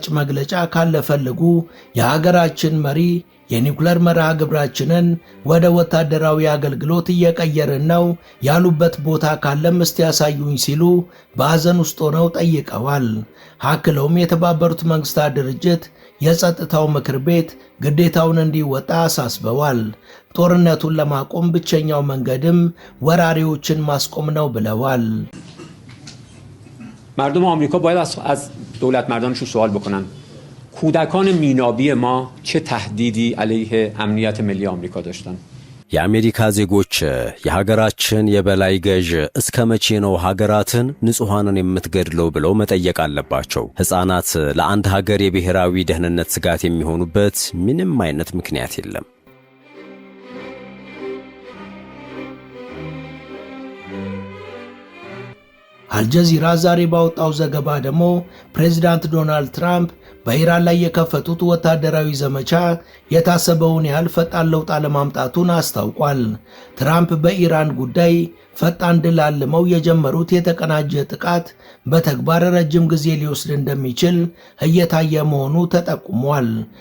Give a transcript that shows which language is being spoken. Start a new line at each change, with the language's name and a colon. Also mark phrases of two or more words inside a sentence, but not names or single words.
Amharic: መግለጫ ካለ ፈልጉ፣ የሀገራችን መሪ የኒውክሌር መርሃ ግብራችንን ወደ ወታደራዊ አገልግሎት እየቀየርን ነው ያሉበት ቦታ ካለም እስቲ ያሳዩኝ ሲሉ በሐዘን ውስጥ ሆነው ጠይቀዋል። አክለውም የተባበሩት መንግስታት ድርጅት የጸጥታው ምክር ቤት ግዴታውን እንዲወጣ አሳስበዋል። ጦርነቱን ለማቆም ብቸኛው መንገድም ወራሪዎችን ማስቆም ነው ብለዋል።
Persian: مردم آمریکا باید از دولت مردانشون سوال بکنن کودکان مینابی ما چه تهدیدی علیه امنیت ملی آمریکا داشتن؟
Amharic: የአሜሪካ ዜጎች የሀገራችን የበላይ ገዥ እስከ መቼ ነው ሀገራትን ንጹሃንን የምትገድለው ብለው መጠየቅ አለባቸው። ሕፃናት ለአንድ ሀገር የብሔራዊ ደህንነት ስጋት የሚሆኑበት ምንም አይነት ምክንያት የለም። አልጀዚራ ዛሬ ባወጣው ዘገባ ደግሞ ፕሬዚዳንት ዶናልድ ትራምፕ በኢራን ላይ የከፈቱት ወታደራዊ ዘመቻ የታሰበውን ያህል ፈጣን ለውጥ አለማምጣቱን አስታውቋል። ትራምፕ በኢራን ጉዳይ ፈጣን ድል አልመው የጀመሩት የተቀናጀ ጥቃት በተግባር ረጅም ጊዜ ሊወስድ እንደሚችል እየታየ መሆኑ ተጠቁሟል። ትራምፕ